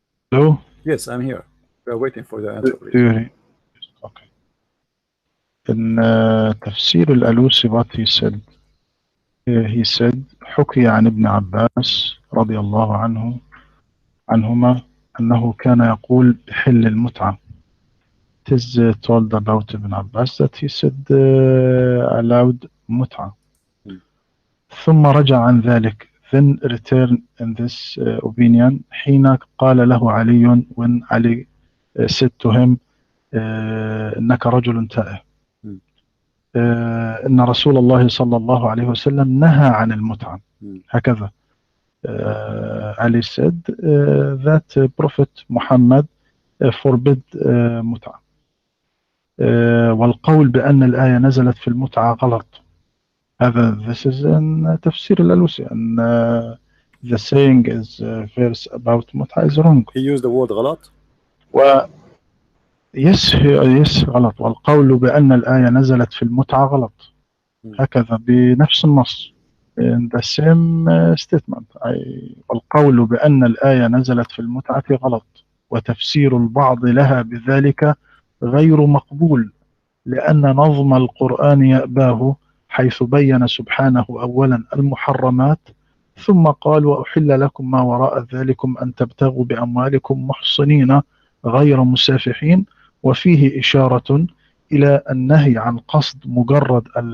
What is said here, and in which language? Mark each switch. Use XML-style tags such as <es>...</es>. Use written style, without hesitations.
<en>Hello? Yes, I'm here. We are waiting for the answer, please. Okay. In Tafsir al-Alusi, what he said,</en> <ar>حكي عن ابن عباس رضي الله عنهما أنه كان يقول بحل المتعة</ar> <en>it is told about Ibn Abbas that he said allowed متعة.</en> <ar>ثم رجع عن ذلك,</ar> <en>then return in this opinion</en> <ar>حين قال له علي,</ar> <en>when Ali said to him</en> <ar>إنك رجل تائه. إن رسول الله صلى الله عليه وسلم نهى عن المتعة. هكذا</ar> <en>Ali said that Prophet Muhammad forbid متعة.</en> <ar>والقول بأن الآية نزلت في المتعة غلط. هذا</ar> <en>this is in تفسير الألوسي, and the saying is verse about متعة is wrong. He used the word غلط. yes غلط.</en> <ar>والقول بأن الآية نزلت في المتعة غلط. هكذا بنفس النص</ar> <en>in the same statement.</en> <ar>والقول بأن الآية نزلت في المتعة غلط, وتفسير البعض لها بذلك غير مقبول, لأن نظم القرآن يأباه, حيث بين سبحانه أولا المحرمات, ثم قال وأحل لكم ما وراء ذلكم أن تبتغوا بأموالكم محصنين غير مسافحين, وفيه إشارة إلى النهي عن قصد مجرد</ar>